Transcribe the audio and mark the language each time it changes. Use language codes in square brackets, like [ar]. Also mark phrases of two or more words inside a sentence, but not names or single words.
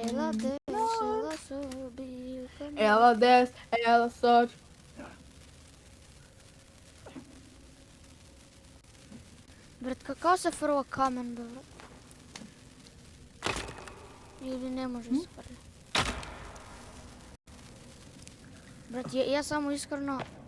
[pt] Ela desce, ela sobe. Ela desce, ela sobe. [mk] Брат, како се фрла камен, бе, брат? Или не може да се фрли? Брат, ја само искрено...